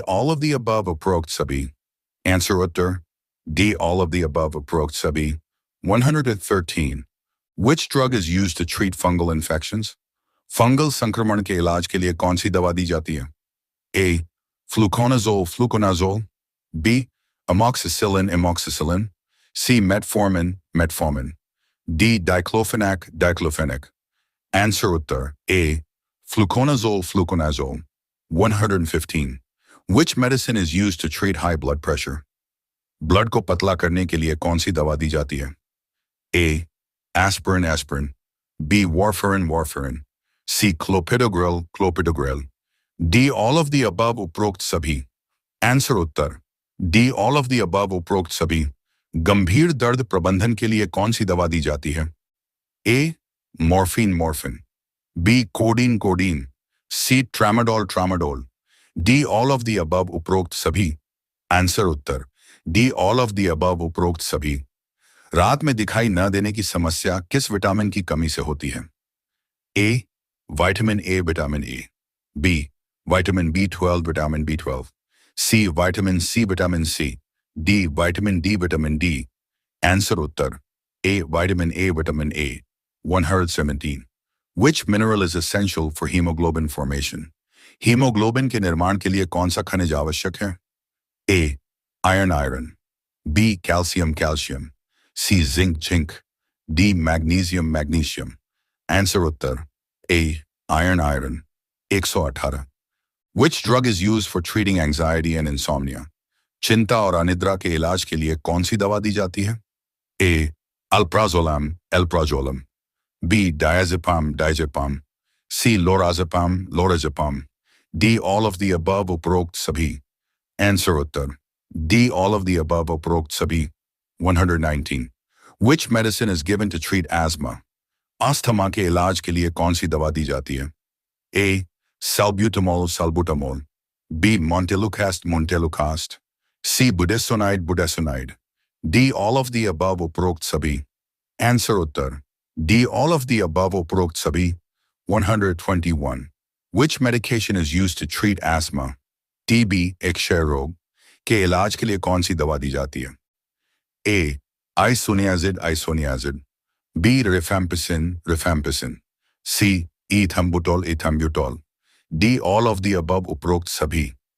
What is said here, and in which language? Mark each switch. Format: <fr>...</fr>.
<en>All of the above</en> <hi>उपरोक्त सभी.</hi> <en>Answer उत्तर D. All of the above</en> <hi>उपरोक्त सभी.</hi> <en>113. Which drug is used to treat fungal infections?</en> <hi>Fungal संक्रमण के इलाज के लिए कौन सी दवा दी जाती है?</hi> <en>A. Fluconazole, fluconazole. B. Amoxicillin, amoxicillin. C. Metformin, metformin. D. Diclofenac, diclofenac. Answer उत्तर A. Fluconazole, fluconazole. 115. Which medicine is used to treat high blood pressure?</en> <hi>Blood को पतला करने के लिए कौन सी दवा दी जाती है?</hi> <en>A. Aspirin, aspirin. B. Warfarin, warfarin. C. Clopidogrel, clopidogrel. D. All of the above</en> <hi>उपरोक्त सभी.</hi> <en>Answer उत्तर D. All of the above</en> <hi>उपरोक्त सभी. गंभीर दर्द प्रबंधन के लिए कौन सी दवा दी जाती है?</hi> <en>A. Morphine, morphine. B. Codeine, codeine. C tramadol tramadol, D all of the above</en> <hi>उपरोक्त सभी।</hi> <en>answer उत्तर D all of the above</en> <hi>उपरोक्त सभी। रात में दिखाई न देने की समस्या किस विटामिन की कमी से होती है?</hi> <en>A vitamin A vitamin A, B vitamin B12 vitamin B12, C vitamin C, D vitamin D. Answer उत्तर A vitamin A 117। Which mineral is essential for hemoglobin formation?</en> <hi>Haemoglobin के निर्माण के लिए कौन सा खनिज आवश्यक है? ए iron, B calcium, C zinc, D magnesium.</hi> <en>Answer उत्तर A iron 118। Which drug is used for treating anxiety and insomnia?</en> <hi>चिंता और अनिद्रा के इलाज के लिए कौन सी दवा दी जाती है? ए alprazolam, B diazepam, C lorazepam, D</hi> <en>all of the above</en> <hi>उपरोक्त सभी।</hi> <en>answer उत्तर D all of the above</en> <hi>उपरोक्त सभी</hi> <en>119। Which medicine is given to treat asthma?</en> <hi>Asthma के इलाज के लिए कौन सी दवा दी जाती है? ए salbutamol, B montelukast, C budesonide, D</hi> <en>all of the above</en> <hi>उपरोक्त सभी।</hi> <en>answer उत्तर D all of the above</en> <hi>उपरोक्त सभी</hi> <en>121। Which medication is used to treat asthma?</en> <hi>TB एक क्षय रोग के इलाज के लिए कौन सी दवा दी जाती है?</hi> <en>A isoniazid, B rifampicin, C ethambutol, D all of the above</en> <hi>उपरोक्त सभी।</hi>